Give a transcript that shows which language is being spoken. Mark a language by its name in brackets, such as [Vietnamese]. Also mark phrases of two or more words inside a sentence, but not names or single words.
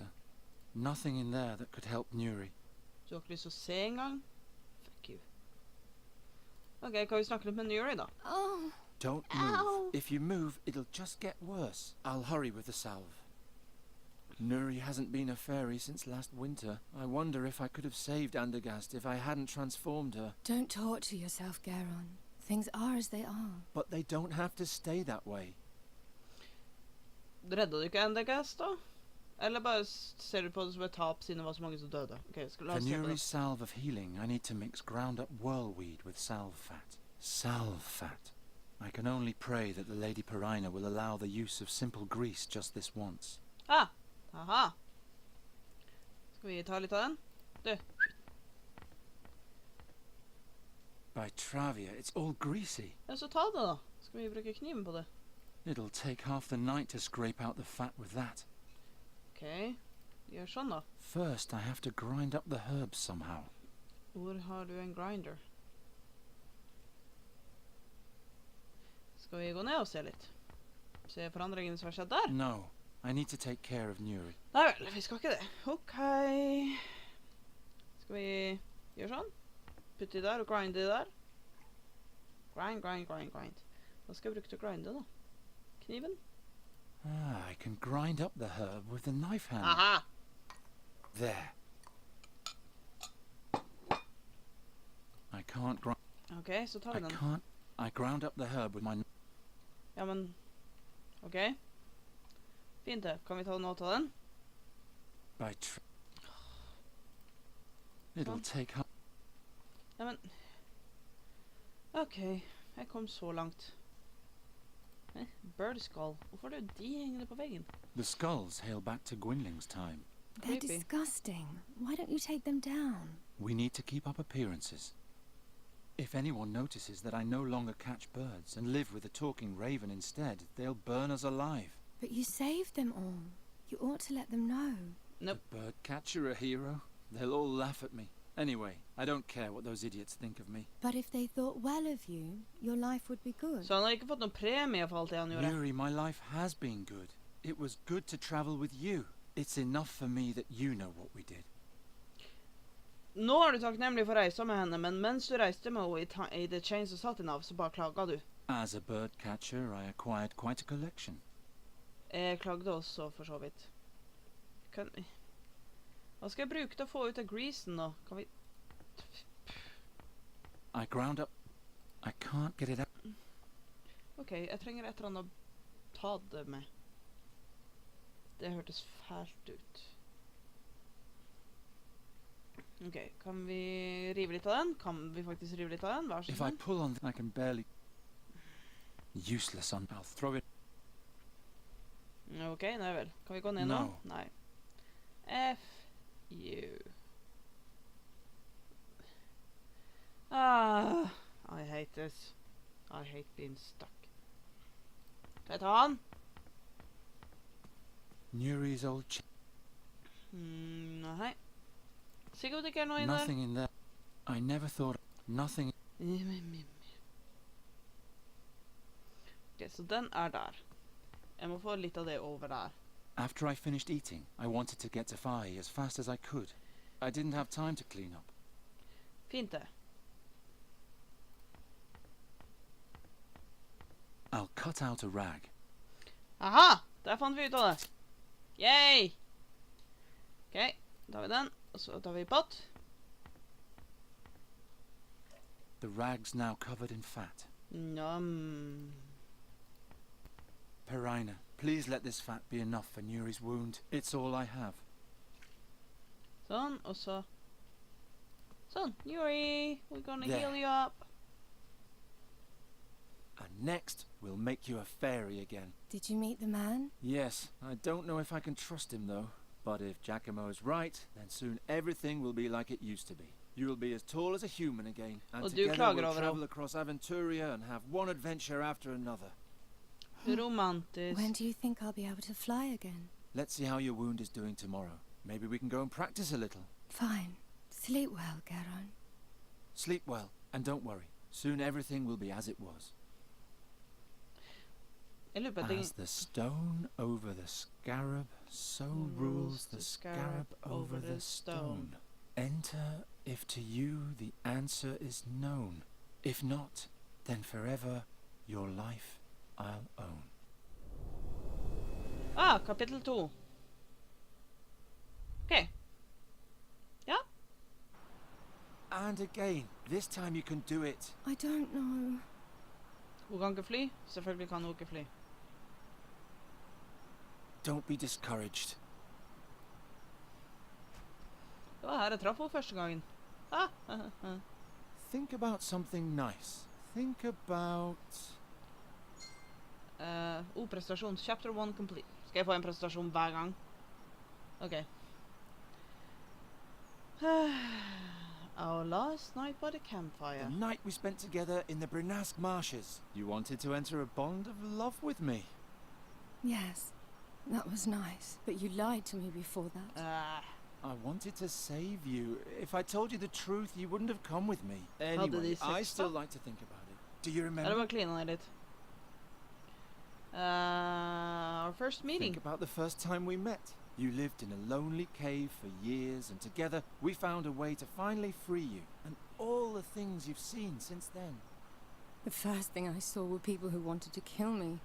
[English] Nothing in there that could help Nuri. [Norwegian] Du har ikke lyst til å se engang? [English] Fuck you. [Norwegian] Ok, kan vi snakke litt med Nuri da? [English] Oh, Don't move. If you move, it'll just get worse. I'll hurry with the salve. Nuri hasn't been a fairy since last winter. I wonder if I could have saved Andergast if I hadn't transformed her. don't torture yourself, Geron. Things are as they are. But they don't have to stay that way. [Norwegian] Redder du ikke Endegast da? Eller bare ser du på det som et tap siden det var så mange som døde? Ok, la [English] For [Norwegian] oss se på [English] Nuri's [Norwegian] det. [English] salve of healing, I need to mix ground up whirlweed with salve fat. Salve fat. I can only pray that the Lady Perina will allow the use of simple grease just this once. [Norwegian] Ah! Aha! Skal vi ta litt av den? Du. [English] By Travia, it's all greasy. [Norwegian] Ja, så ta det da. Skal vi bruke kniven på det? [English] It'll take half the night to scrape out the fat with that. [Norwegian] Ok. Gjør sånn da. [English] First, I have to grind up the herbs somehow. [Norwegian] Hvor har du en grinder? Skal vi gå ned og se litt? Se forandringen som har skjedd der? [English] No, I need to take care of Nuri. [Norwegian] Nei vel, vi skal ikke det. Ok. Skal vi gjøre sånn? Putte de der og grinde de der. Grind, grind, grind, grind. Hva skal jeg bruke til å grinde da? Kniven? [English] Ah, I can grind up the herb with the knife handle. Aha! There. I can't grind. [Norwegian] Ok, så tar vi den. [English] I ground up the herb with my... [Norwegian] Ja, men... Ok. Fint det. Kan vi ta noe av den? [English] By It'll [Norwegian] Sånn. [English] take half... [Norwegian] Ja, men... Ok, jeg kom så langt. [English] Bird skull. [Norwegian] Hvorfor er det de hengende på veggen? [English] The skulls hail back to Gwynling's time. They're Creepy. disgusting. Why don't you take them down? We need to keep up appearances. If anyone notices that I no longer catch birds and live with a talking raven instead, they'll burn us alive. But you saved them all. You ought to let them know. Nope. The bird catcher a hero? They'll all laugh at me. Anyway, I don't care what those idiots think of me. But if they thought well of you, your life would be good. [Norwegian] Så han har ikke fått noen premie for alt det han gjorde. [English] Nuri, my life has been good. It was good to travel with you. It's enough for me that you know what we did. [Norwegian] Nå er du takknemlig for å reise med henne, men mens du reiste med henne i The Chains of Satinav, så bare klaget du. [English] As a bird catcher, I acquired quite a collection. [Norwegian] Jeg klagde også, for så vidt. Kan... Hva skal jeg bruke til å få ut av greasen da? Kan vi... [English] I ground up... I can't get it out. [Norwegian] Ok, jeg trenger et eller annet å ta det med. Det hørtes fælt ut. Ok, kan vi rive litt av den? Kan vi faktisk rive litt av den? Vær så [English] If I [Norwegian] snill. [English] pull on I can barely... Useless on... I'll throw it... [Norwegian] Ok, nei vel. Kan vi gå ned nå? [English] No. [Norwegian] Nei. [English] F you. this. I hate being stuck. [Norwegian] Kan jeg ta han? [English] Nuri's old [Norwegian] Nei. Sikkert det ikke noe inni der. [English] Nothing in there. I never thought... Nothing... [Norwegian] Ok, så den der. Jeg må få litt av det over der. [English] After I finished eating, I wanted to get to Faye as fast as I could. I didn't have time to clean up. [Norwegian] Fint det. [English] I'll cut out a rag. [Norwegian] Aha! Der fant vi ut av det. Yay! Ok, da tar vi den, og så tar vi pott. [English] The rag's now covered in fat. Nom. Perina, please let this fat be enough for Nuri's wound. It's all I have. [Norwegian] Sånn, og så... Sånn, [English] Nuri, we're gonna There. heal you up. And next, we'll make you a fairy again. Did you meet the man? Yes, I don't know if I can trust him though. But if Giacomo's right, then soon everything will be like it used to be. You'll be as tall as a human again, and [Norwegian] Og du [English] together [Norwegian] klager [English] we'll [Norwegian] over [English] travel [Norwegian] ham. [English] across Aventuria and have one adventure after another. [Norwegian] Romantisk. [English] When do you think I'll be able to fly again? Let's see how your wound is doing tomorrow. Maybe we can go and practice a little. Fine. Sleep well, Geron. Sleep well, and don't worry. Soon everything will be as it was. [Norwegian] Jeg lurer på at [English] As the stone over the scarab, so rules the scarab over the stone. Enter if to you the answer is known. If not, then forever your life I'll own. [Norwegian] Ah, kapittel 2. Ok. Ja. [English] And again, this time you can do it. I don't know. [Norwegian] Hun kan ikke fly. Selvfølgelig kan hun ikke fly. [English] Don't be discouraged. [Norwegian] Det var her jeg traff henne første gangen. Ah, [English] Think about something nice. Think about... prestasjon. Chapter 1 complete. [Norwegian] Skal jeg få en prestasjon hver gang? Ok. [English] Our last night by the campfire. The night we spent together in the Brinask marshes. You wanted to enter a bond of love with me. Yes, that was nice. But you lied to me before that. I wanted to save you. If I told you the truth, you wouldn't have come with me. [Norwegian] Hadde [English] Anyway, [Norwegian] de [English] I [Norwegian] sex [English] still [Norwegian] da? [English] like to think about it. Do you [Norwegian] Ja, [English] remember? [Norwegian] det var klina litt. [English] Our first meeting. Think about the first time we met. You lived in a lonely cave for years, and together we found a way to finally free you. And all the things you've seen since then. The first thing I saw were people who wanted to kill me.